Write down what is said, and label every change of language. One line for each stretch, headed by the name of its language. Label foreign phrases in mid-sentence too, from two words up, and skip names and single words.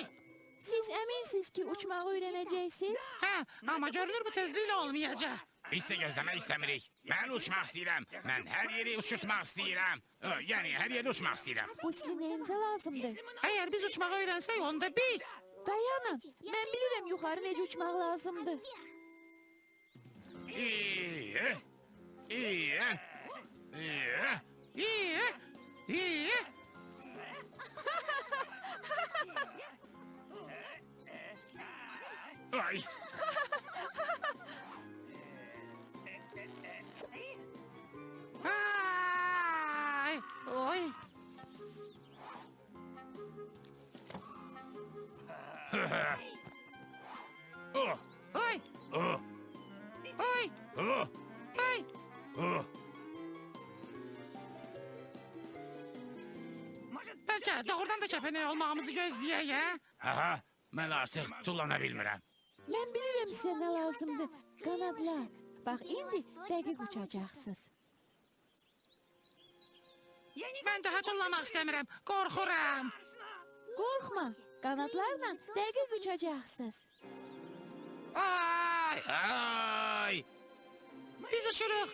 Azerbaijani: Siz eminsiniz ki uçmağı öğreneceksiniz. Hə, amma görünür bu tezliklə olmayacaq. Biz də gözləmək istəmirik. Mən uçmaq istəyirəm. Mən hər yeri uçurtmaq istəyirəm. Yəni, hər yeri uçmaq istəyirəm. Bu sizin neyinize lazımdır? Əgər biz uçmağı öyrənsək, onda biz. Dayanın.
Turkish: Ben bilirim yukarı nece uçmak lazımdır. İyi, iyi, iyi, iyi, iyi. Ay. Ay, oy. Oh, ay, oh, ay, oh, ay, oh.
Azerbaijani: Bəlkə doğrudan da kəpənək olmağımızı gözləyək, hə? Aha, mən artıq tullana bilmirəm.
Turkish: Ben bilirim size ne lazımdır. Kanatlar. Bak indi dəqiq uçacaksınız.
Azerbaijani: Mən daha tullamaq istəmirəm, qorxuram.
Turkish: Korkma. Kanatlarla dəqiq uçacaksınız.
Azerbaijani: Ay, ay. Biz uçuruq.